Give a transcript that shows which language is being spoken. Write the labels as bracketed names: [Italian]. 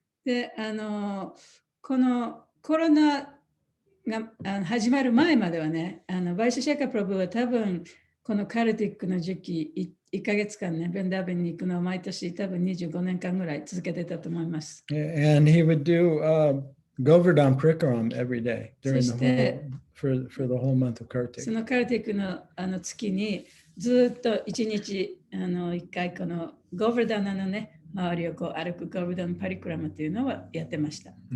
[Japanese] で、このコロナが始まる前まではね、バイシェシャカプラブは多分このカルティックの時期1ヶ月間ね、ブリンダービンに行くのを毎年多分25年間ぐらい続けてたと思います。 [English] And he would do Govardhan Prikaram every day during for the whole month of Kartik. [Japanese] そのカルティックの月にずっと1日一回このゴーバルダナのね、周りをこう歩くゴーバルダナパリクラムというのはやってました。